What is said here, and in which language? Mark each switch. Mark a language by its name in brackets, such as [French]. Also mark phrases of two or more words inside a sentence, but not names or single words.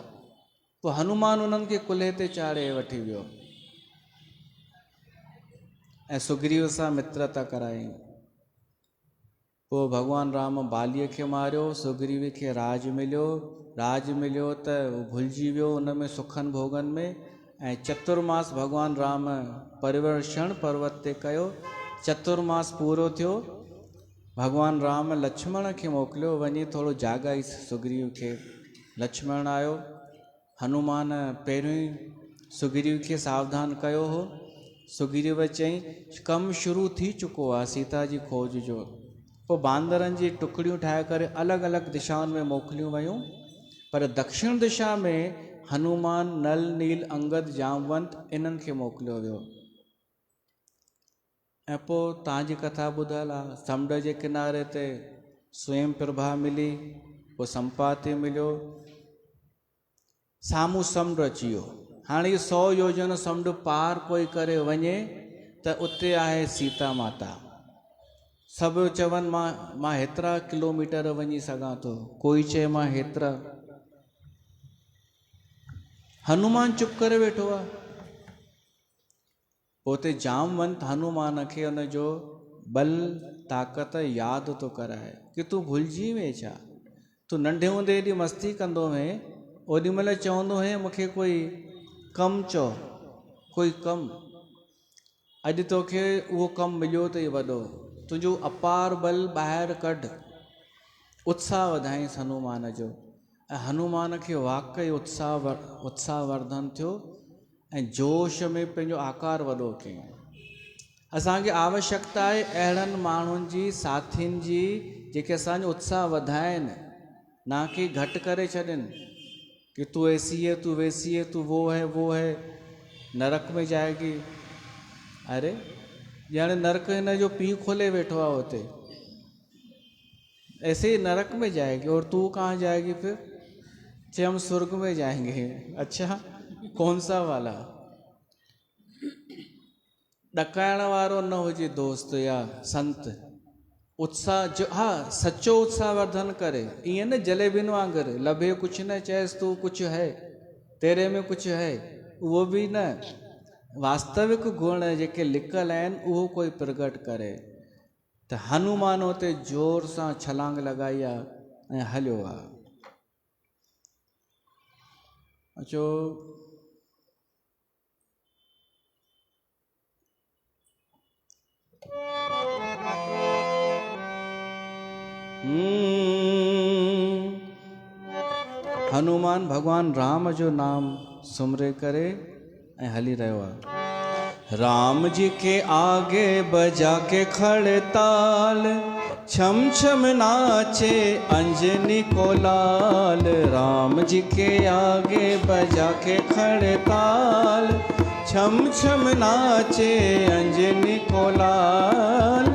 [Sindhi] पोइ हनुमान उन्हनि खे कुल्हे ते चाढ़े वठी वियो ऐं सुग्रीव सां मित्रता कराई। पोइ भॻवान राम बालीअ खे मारियो, सुग्रीव खे राज मिलियो त भुलिजी वियो उन में सुखनि भोगनि में। ऐं चतुर्मास भॻवान राम परिवर्षण पर्वत ते कयो। चतुर्मास पूरो थियो, भॻवान राम लक्ष्मण खे मोकिलियो, वञी थोरो जाॻाईसि सुग्रीव खे। लक्ष्मण आयो, हनुमान पहिरियों ई सुग्रीव खे सावधान कयो हो। सुग्रीव चई कमु शुरू थी चुको आहे सीता जी खोज जो। पोइ बांदरनि जी टुकड़ियूं ठाहे करे अलॻि अलॻि दिशाउनि में मोकिलियूं वयूं, पर दक्षिण दिशा में हनुमान नल नील अंगद जामवंत इन्हनि खे मोकिलियो वियो। ऐं पोइ तव्हांजी कथा ॿुधल आहे, समुंड जे किनारे ते स्वयं प्रभा मिली, पोइ संपाति मिलियो, साम्हूं समुंड अची वियो। हाणे 100 योजन समुंड पार कोई करे वञे त उते आहे सीता माता। सभु चवनि मां हेतिरा किलोमीटर वञी सघां थो, कोई चए मां हेतिरा। हनुमान चुप करे वेठो आहे। पोइ जामवंत हनुमान खे हुन जो बल ताक़त यादि थो कराए कि तूं भुलिजी वे छा, तूं नंढे हूंदे हेॾी मस्ती कंदो हुए, ओॾी महिल चवंदो हुए मूंखे कोई कमु चओ, कोई कमु। अॼु तोखे उहो कमु मिलियो अथई वॾो, तुंहिंजो अपार बल ॿाहिरि कढ। उत्साह वधाईंसि हनुमान जो, ऐं हनुमान खे वाक़ई उत्साहवर्धन थियो ऐं जोश में पंहिंजो आकार वॾो कयईं। असांखे आवश्यकता आहे अहिड़नि माण्हुनि जी, साथियुनि जी, जेके असांजो उत्साह वधाइनि, ना कि घटि करे छॾनि कि [Hindi] तू ऐसी है, तू वैसी है, तू वो है, नरक में जाएगी। [Sindhi] अरे ॼण नरक हिन जो पीउ खोले वेठो आहे हुते, [Hindi] ऐसे ही नरक में जाएगी। और तू कहाँ जाएगी फिर? चे हम स्वर्ग में जाएंगे। अच्छा कौन सा वाला? [Sindhi] ॾकाइण वारो न हुजे दोस्त या संत, उत्साह जो हाँ सच्चो उत्साह वर्धन करे। ईअं न जलेबियुनि वांगुरु लभे कुझु न चएसि तूं कुझु [Hindi] है तेरे में [Sindhi] कुझु है, उहो बि न। वास्तविक गुण जेके लिकल आहिनि उहो कोई प्रगट करे। त हनुमान उते जोर सां छलांग लॻाई आहे ऐं हलियो आहे। अचो हनुमान भगवान राम जो नाम सुमरे करे ऐं हली रहियो आहे। [Hindi] राम जी के आगे बजा के खड़ताल, छम छम नाचे अंजनी को लाल। राम जी के आगे बजा के खड़ताल, छम छम नाचे अंजनी को लाल।